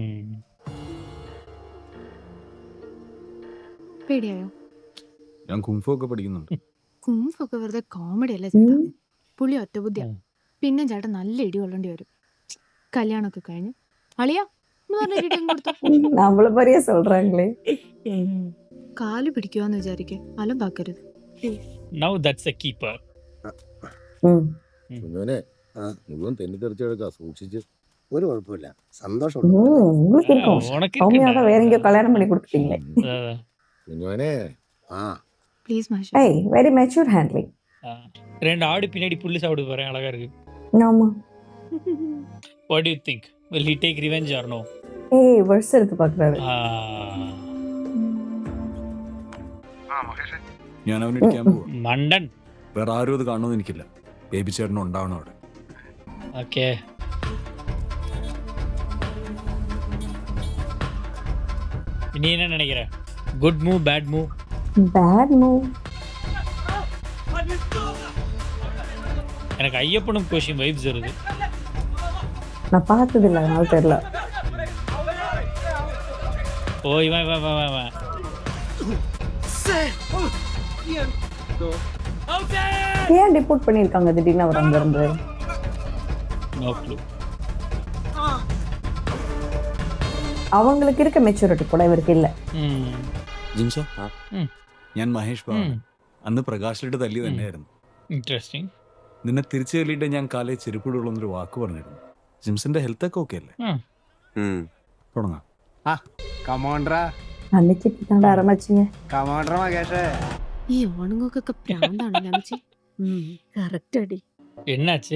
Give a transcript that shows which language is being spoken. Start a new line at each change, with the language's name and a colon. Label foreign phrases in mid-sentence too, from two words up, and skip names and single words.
Malayalam: പേടിയായോ? ഞാൻ കുംഫു ഒക്കെ പഠിക്കുന്നുണ്ട്. കുംഫൊക്കെ വെറുതെ കോമഡി അല്ലേ ചേട്ടാ. പുള്ളി ഒറ്റ ബുദ്ധിയാ. പിന്നെ ചേട്ടൻ നല്ല ഇടി കൊള്ളേണ്ടി വരും. കല്യാണമൊക്കെ കഴിഞ്ഞ് അളിയാ എന്ന് പറഞ്ഞ ഇടിയും കൊടുത്തു.
Tamil: நம்மள மாதிரியே சொல்றாங்களே.
Malayalam: കാല് പിടിക്കുവാന്ന് വിചാരിക്കെ അലമ്പാക്കരുത്.
English: Now that's a keeper.
Malayalam: കുഞ്ഞോനെ മുഴുവൻ തെന്നിത്തെറിച്ചെടുക്കുക, സൂക്ഷിച്ച്. ഒരു കുഴപ്പമില്ല, സന്തോഷം.
Tamil: உங்களுக்கு இருக்கும். உனக்கு சௌமியாவை வேற எங்கேயோ கல்யாணம் பண்ணி கொடுத்துட்டீங்களே.
Malayalam: കുഞ്ഞോനെ പ്ലീസ് മാഷ.
English: hey very mature handling.
Tamil: 2 ஆடு பின்னாடி புல்லு சாப்பிட்டு போறேன், அழகா இருக்கு. ஆமா.
English: What do you think? Will he take revenge or no?
Tamil: ஏய் வருஷம் எடுத்து பாக்குறாரு.
Malayalam: ഞാൻ അവനെ ഇടിക്കാൻ പോവാ. മണ്ടൻ. വേറെ ആരും അത് കാണുമെന്ന് എനിക്കില്ല. ബേബി ചേട്ടൻ ഉണ്ടാവണം അവിടെ. ഓക്കെ.
Tamil: நீ என்ன நினைக்கிற?
English: good move, bad move? bad move.
Tamil: எனக்கு ஐயப்பனும் கோஷியும் வைப்ஸ் வருது. நான் பார்த்தது இல்ல, அதனால தெரியல. ஓ இவன் இவன் இவன் இவன். ஏன் டிபோர்ட் பண்ணிருக்காங்க திடீர்னு அவர் அங்க இருந்து?
English: no clue.
Tamil: அவங்களுக்கு இருக்க மெச்சூரிட்டி கூட இவருக்கு இல்ல.
Malayalam: ജിംസോ, ഞാൻ മഹേഷ് ബാബു. അന്ന് പ്രകാശിലിട്ട് തല്ലി തന്നെയായിരുന്നു. ഇൻട്രസ്റ്റിംഗ്. നിന്നെ തിരിച്ചു തല്ലിയിട്ട് ഞാൻ കാലേ ചെരുപ്പിടുള്ളൊന്നൊരു വാക്ക് പറഞ്ഞിരുന്നു. ജിംസിന്റെ ഹെൽത്ത് ഒക്കെ ഓക്കെ അല്ലേ? തുടങ്ങാം.
Tamil: அன்னைக்கு தாண்டா ஆரம்பிச்சிங்க.
Malayalam: ഈ ഓണങ്ങൾക്കൊക്കെ പ്രാന്താണല്ലേ അമ്മച്ചി? കറക്റ്റ് അടി.
Tamil: என்னாச்சு?